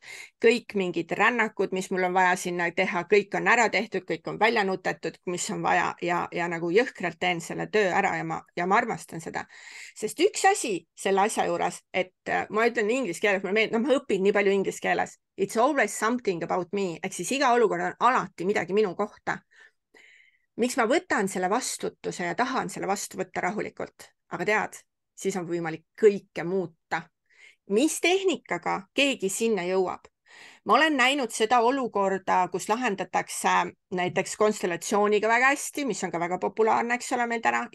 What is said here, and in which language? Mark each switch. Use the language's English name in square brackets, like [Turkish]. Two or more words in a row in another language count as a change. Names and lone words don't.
[Estonian] kõik mingid rännakud, mis mul on vaja sinna teha, kõik on ära tehtud, kõik on välja nutetud, mis on vaja ja nagu jõhkralt teen selle töö ära ja ma armastan seda. sest üks asi selle asja juures, et ma ütlen inglise keeles, mulle meeldib, ma õpin nii palju inglise keeles. [English] It's always something about me, [Estonian] ehk siis iga olukord on alati midagi minu kohta. miks ma võtan selle vastutuse ja tahan selle vastu võtta rahulikult, aga tead, siis on võimalik kõike muuta. mis tehnikaga keegi sinna jõuab? ma olen näinud seda olukorda, kus lahendatakse näiteks konstellatsiooniga väga hästi, mis on ka väga populaarne, eks ole, meil täna.